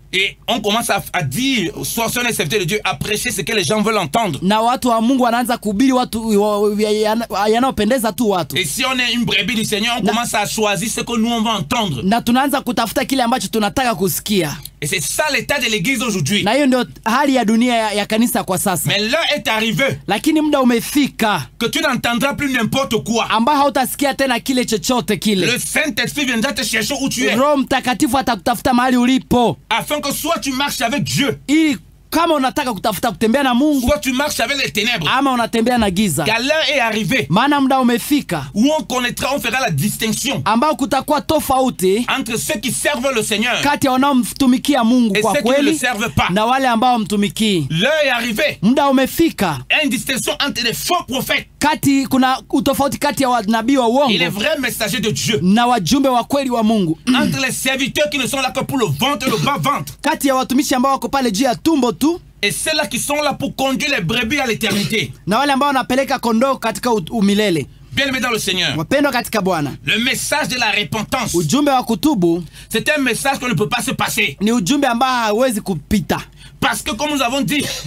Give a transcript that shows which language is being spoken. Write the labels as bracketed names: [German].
[French] Et on commence à dire, soit sur les serviteurs de Dieu, à prêcher ce que les gens veulent entendre. [Swahili] na watu wa Mungu wanaanza kuhubiri watu yanayopendeza tu watu, [French] Et si on est une brebis du Seigneur, on commence à choisir ce que nous on va entendre. [Swahili] na tunaanza kutafuta kile ambacho tunataka kusikia. [French] Et c'est ça l'état de l'église aujourd'hui. [Swahili] Na hiyo ndio hali ya dunia ya kanisa kwa sasa. [French] Mais l'heure est arrivée [Swahili] Lakini muda umefika [French] que tu n'entendras plus n'importe quoi. [Swahili] ambao hautasikia tena kile chochote kile. [French] Le Saint-Esprit viendra te chercher où tu es. [Swahili] Roho Mtakatifu atakutafuta mahali ulipo, [French] Afin que soit tu marches avec Dieu, [Swahili] ili kama unataka kutafuta kutembea na Mungu [French] soit tu marches avec les ténèbres. [Swahili] ama unatembea na giza. [French] Car l'heure est arrivée [Swahili] Maana muda umefika [French] où on connaîtra, on fera la distinction [Swahili] ambao kutakuwa tofauti [French] entre ceux qui servent le Seigneur [Swahili] kati ya wanaomtumikia Mungu [French] et [Swahili] kwa [French] ceux qui ne le [Swahili] kweli [French] servent pas. [Swahili] na wale ambao wamtumikii. [French] L'heure est arrivée. [Swahili] Muda umefika [French] Il y a une distinction entre les faux prophètes [Swahili] kati, kuna utofauti kati ya wanabii wa [French] et [Swahili] uongo [French] les vrais messagers de Dieu. [Swahili] na wajumbe wa kweli wa Mungu, [French] Entre les serviteurs qui ne sont là que pour le ventre et le bas-ventre. [Swahili] kati ya watumishi ambao wako pale juu ya tumbo tu [French] Et ceux-là qui sont là pour conduire les brebis à l'éternité. [Swahili] na wale ambao wanapeleka kondoo katika umilele. [French] Bien-aimés dans le Seigneur, [Swahili] Wapendwa katika Bwana, [French] le message de la repentance, [Swahili] ujumbe wa kutubu [French] c'est un message qu'on ne peut pas se passer. [Swahili] ni ujumbe ambao hauwezi kupita. [French] Parce que comme nous avons dit,